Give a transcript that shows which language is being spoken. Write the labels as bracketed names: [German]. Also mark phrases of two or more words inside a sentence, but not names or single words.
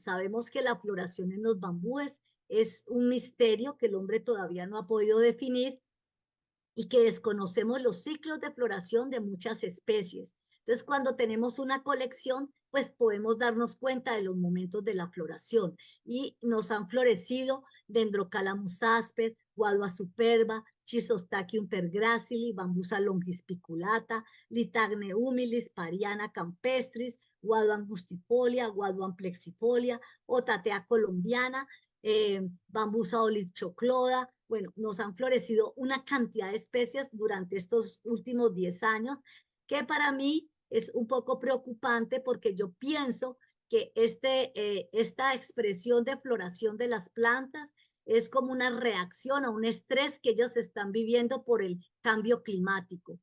[Spanish] Sabemos que la floración en los bambúes es un misterio que el hombre todavía no ha podido definir y que desconocemos los ciclos de floración de muchas especies. Entonces, cuando tenemos una colección, pues podemos darnos cuenta de los momentos de la floración. Y nos han florecido Dendrocalamus asper, Guadua superba, Chisostachys pergracili, Bambusa longispiculata, Litagne humilis, Pariana campestris, Guadua angustifolia, Guadua amplexifolia, Otatea colombiana, Bambusa olichocloda. Bueno, nos han florecido una cantidad de especies durante estos últimos 10 años, que para mí es un poco preocupante porque yo pienso que esta expresión de floración de las plantas es como una reacción a un estrés que ellos están viviendo por el cambio climático.